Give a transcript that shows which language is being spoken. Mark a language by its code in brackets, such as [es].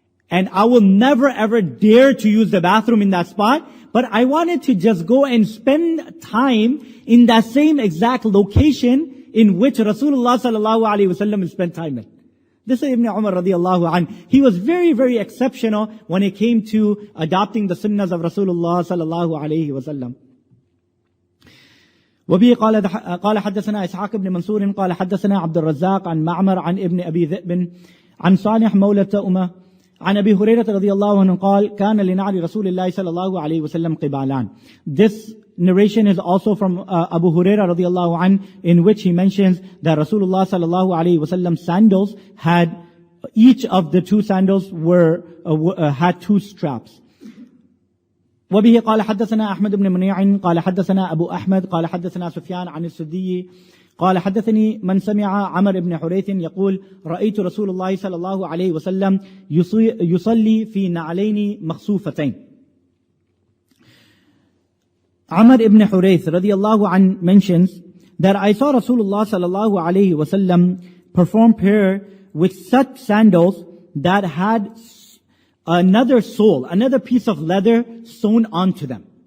[en] And I will never ever dare to use the bathroom in that spot, but I wanted to just go and spend time in that same exact location in which Rasulullah sallallahu alaihi wasallam spent time in. This is Ibn Umar radiallahu anh. He was very, very exceptional when it came to adopting the sunnahs of Rasulullah sallallahu alaihi wasallam. [ar] وبه قال حدثنا إسحاق بن منصور قال حدثنا عبد الرزاق عن معمر عن ابن أبي ذئب عن صالح مولى تأمة عن أبي هريرة رضي الله عنه قال كان لنعل رسول الله صلى الله عليه وسلم قبالان. [en] This narration is also from Abu Hurairah radiallahu anh, in which he mentions that Rasulullah sallallahu alaihi wasallam sandals had, each of the two sandals had two straps. [ar] وبه قال حدثنا أحمد بن منيع قال حدثنا أبو أحمد قال حدثنا سفيان عن السدي قال حدثني من سمع عمر بن حريث يقول رأيت رسول الله صلى الله عليه وسلم يصلي في نعلين مخصوفتين. [en] Amr ibn Hurayth radiallahu an mentions that I saw Rasulullah sallallahu alayhi wasallam perform prayer with such sandals that had another sole, another piece of leather sewn onto them.